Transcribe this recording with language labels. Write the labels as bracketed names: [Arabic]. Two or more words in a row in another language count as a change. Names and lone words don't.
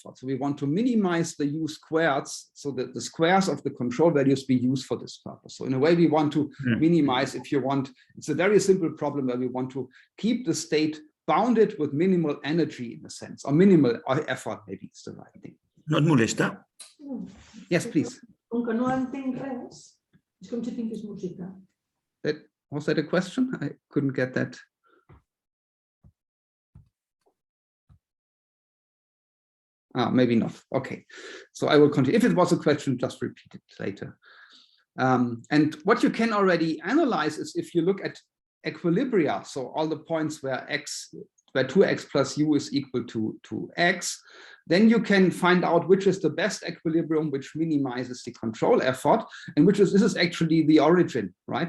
[English] So we want to minimize the u squareds so that the squares of the control values be used for this purpose. So in a way, we want to minimize, if you want, it's a very simple problem where we want to keep the state bounded with minimal energy in a sense, or minimal effort, maybe it's the right thing. [Catalan] No et molesta? [English] Yes, please. [Catalan] Com que no entenc res, és com si tingués música. [English] Was that a question? I couldn't get that. Maybe not. Okay, so I will continue. If it was a question, just repeat it later. And what you can already analyze is if you look at equilibria, so all the points where 2x plus u is equal to x, then you can find out which is the best equilibrium, which minimizes the control effort, and this is actually the origin, right?